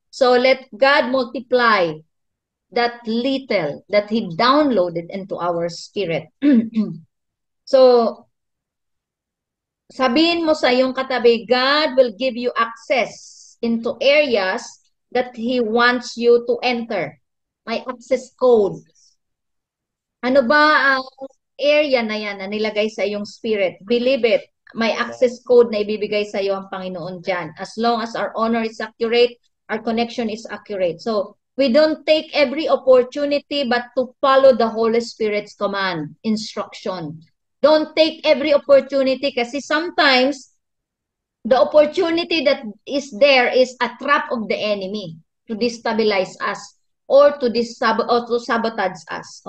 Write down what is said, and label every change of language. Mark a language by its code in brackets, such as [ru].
[en] So let God multiply that little that He downloaded into our spirit. So, [tl] sabihin mo sa iyong katabi, [en] God will give you access into areas that He wants you to enter. [tl] May access code. Ano ba ang area na yan na nilagay sa iyong spirit? [en] Believe it. [tl] May access code na ibibigay sa iyo ang Panginoon dyan. [en] As long as our honor is accurate, our connection is accurate. So, we don't take every opportunity but to follow the Holy Spirit's command, instruction. Don't take every opportunity kasi sometimes the opportunity that is there is a trap of the enemy to destabilize us or to sabotage us.